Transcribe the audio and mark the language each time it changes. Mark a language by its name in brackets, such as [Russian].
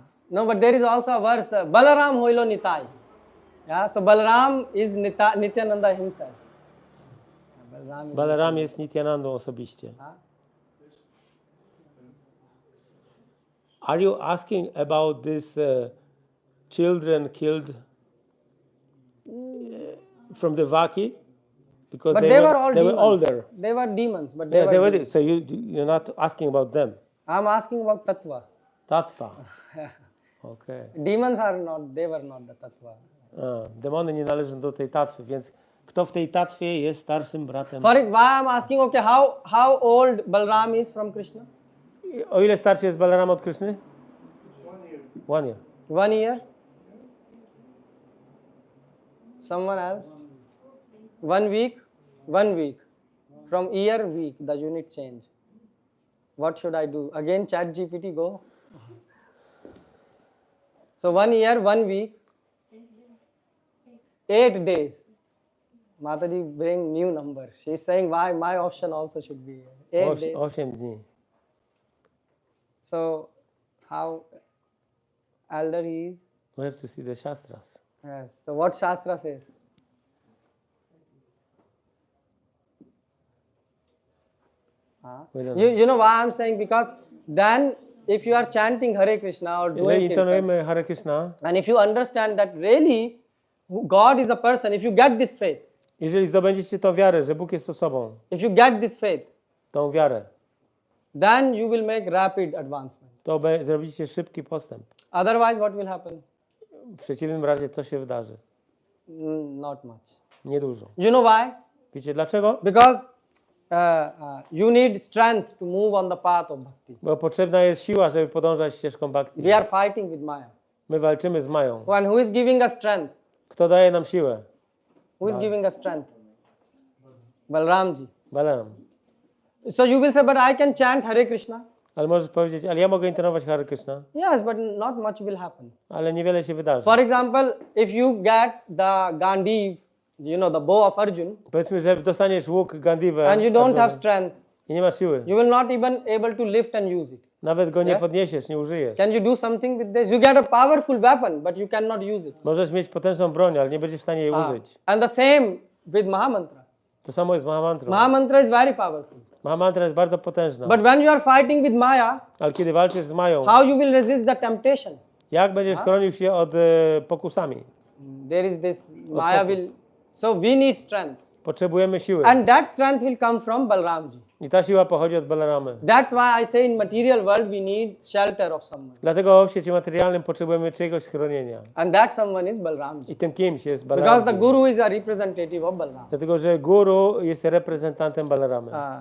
[English] No, but there is also a verse, [Bangla] Balaram hoilo Nitai. [English] Yeah, so Balaram is Nityananda himself. [Polish] Balaram jest Nityanandą osobiście. [English] Are you asking about these children killed from the Vaki? Because But they were all they demons. were older. They were demons, but they Yeah, were demons. So you're not asking about them. I'm asking about Tattva. Tattva. Okay. Demons are not, they were not the Tattva. [Polish] Demony nie należą do tej tatwy, więc kto w tej tatwie jest starszym bratem? [English] For it, why I'm asking, okay, how old Balram is from Krishna? [Polish] O ile starszy jest Balarama od Kryszny? [English] 1 year. 1 year? Someone else? 1 week? 1 week. From year, week, the unit change. What should I do? Again, chat GPT, go. So 1 year, 1 week, 8 days. Mataji bring new number. She's saying why my option also should be 8 days. [Polish] 8 dni. [English] So how elder he is? We have to see the Shastras. Yes. So what Shastra says? We don't know. You know why I'm saying? Because then if you are chanting Hare Krishna or doing [Polish] Jeżeli [English] kirtan, [Polish] intonujemy Hare Krishna, [English] and if you understand that really God is a person, if you get this faith, [Polish] jeżeli zdobędziecie tą wiarę, że Bóg jest osobą, [English] if you get this faith, [Polish] tą wiarę, [English] then you will make rapid advancement. [Polish] to zrobicie szybki postęp. [English] Otherwise, what will happen? [Polish] W przeciwnym razie co się wydarzy? [English] Not much. [Polish] Niedużo. [English] You know why? [Polish] Wiecie dlaczego? [English] Because you need strength to move on the path of bhakti. [Polish] Bo potrzebna jest siła, żeby podążać ścieżką bhakti. [English] We are fighting with Maya. [Polish] My walczymy z Mają. [English] And who is giving us strength? [Polish] Kto daje nam siłę? [English] Who is giving us strength? Balramji. [Polish] Balaram. [English] So you will say, but I can chant Hare Krishna. [Polish] Ale możesz powiedzieć, ale ja mogę intonować Hare Krishna, [English] Yes, but not much will happen. [Polish] ale niewiele się wydarzy. [English] For example, if you get the Gandiv, you know, the bow of Arjun, [Polish] Powiedzmy, że dostaniesz łuk Gandiwę [English] and you don't have strength, [Polish] i nie masz siły. [English] you will not even able to lift and use it. [Polish] Nawet go nie [English] Yes. [Polish] podniesiesz, nie użyjesz. [English] Can you do something with this? You get a powerful weapon, but you cannot use it. [Polish] Możesz mieć potężną broń, ale nie będziesz w stanie jej użyć. [English] And the same with Mahamantra. [Polish] To samo jest z Mahamantrą. [English] Mahamantra is very powerful. [Polish] Mahamantra jest bardzo potężna. [English] But when you are fighting with Maya, [Polish] Ale kiedy walczysz z Mają, [English] how you will resist the temptation? [Polish] jak będziesz chronił się od pokusami? [English] There is this, Maya will, so we need strength. [Polish] Potrzebujemy siły. [English] And that strength will come from Balramji. [Polish] I ta siła pochodzi od Balaramy. [English] That's why I say in material world we need shelter of someone. [Polish] Dlatego w świecie materialnym potrzebujemy czyjegoś schronienia. [English] And that someone is Balramji. [Polish] I tym kimś jest [English] Because [Polish] Balarama. [English] the Guru is a representative of Balram. [Polish] Dlatego, że guru jest reprezentantem Balaramy.